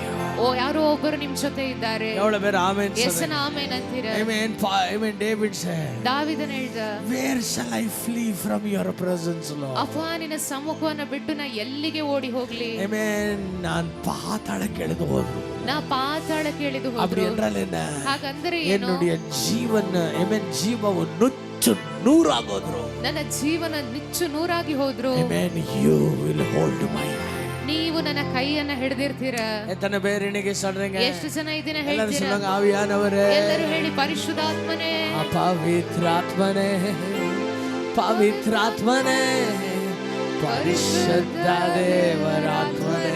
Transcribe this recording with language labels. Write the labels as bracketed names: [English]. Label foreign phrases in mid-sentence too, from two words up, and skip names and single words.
[Kannada] ಓ ಯಾರೋ ಒಬ್ಬರು ನಿಮ್ ಜೊತೆ ಇದ್ದಾರೆ. [Tamil] எவ்வளவு பேர் ஆமென் [Kannada] ಎಸ್ [Tamil] சொல்றீங்க? [Kannada] ಆಮೆನ್ ಅಂತೀರಾ? [English] Amen. Amen. David said, [Kannada] ದಾವೀದನು ಹೇಳಿದ, [English] where shall I flee from your presence, Lord? [Kannada] ಅಪ್ಪ ನಿನ್ನ ಸಮ್ಮುಖವನ್ನು ಬಿಟ್ಟು ನಾ ಎಲ್ಲಿಗೆ ಓಡಿ ಹೋಗ್ಲಿ? Amen. நான் பாதாளಕ್ಕೆ ಇಳಿದು ಹೋದ್ರು. ನಾ ಪಾತಾಳಕ್ಕೆ ಇಳಿದು [Tamil] அப்படி [Kannada] ಹೋದ್ರು. [Tamil] என்றால் என்ன? [Kannada] ಹಾಗಂದ್ರೆ ಏನು? [Tamil] என்னுடைய ஜீவன், [Kannada] amen, ಜೀವವು ನುಚ್ಚು ನೂರಾಗೋದ್ರು. ನನ್ನ ಜೀವನ ನಿಚ್ಚು ನೂರಾಗಿ ಹೋದ್ರು. [English] Amen. You will hold my hand. [Kannada] ನೀವು ನನ್ನ ಕೈಯನ್ನ ಹಿಡಿದಿರ್ತೀರಾ. [Tamil] எத்தனை பேர் இன்னைக்கு சொல்றீங்க? [Kannada] ಎಷ್ಟು ಜನ ಇದನ್ನ [Tamil] எல்லாரும் [Kannada] ಹೇಳ್ತೀರಾ? [Tamil] சொல்லுங்க, ஆவியானவரே, [Kannada] ಎಲ್ಲರೂ ಹೇಳಿ, ಪರಿಶುದ್ಧಾತ್ಮನೇ, ಪವಿತ್ರಾತ್ಮನೇ, ಪವಿತ್ರಾತ್ಮನೇ, ಪರಿಶುದ್ಧ ದೇವರಾತ್ಮ